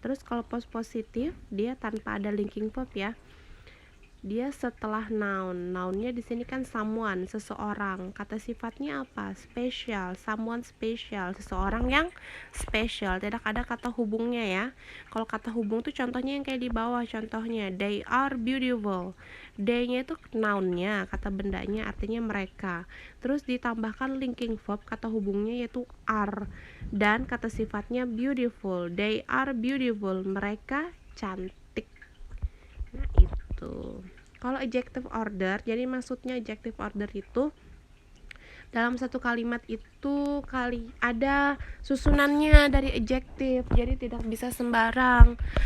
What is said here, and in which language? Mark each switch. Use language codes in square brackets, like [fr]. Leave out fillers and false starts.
[id] Terus kalau positif dia tanpa ada linking verb ya. Dia setelah noun. Nounnya di sini kan someone, seseorang. Kata sifatnya apa? Special, [en] someone special, [id] seseorang yang special. Tidak ada kata hubungnya ya. Kalau kata hubung tuh contohnya yang kayak di bawah. Contohnya [en] they are beautiful. [id] They-nya itu nounnya, kata bendanya artinya mereka. Terus ditambahkan linking verb kata hubungnya yaitu are, dan kata sifatnya beautiful. [en] They are beautiful. [id] Mereka cantik. Nah, itu. Kalau adjective order, jadi maksudnya adjective order itu dalam satu kalimat itu ada susunannya dari adjektif, jadi tidak bisa sembarang.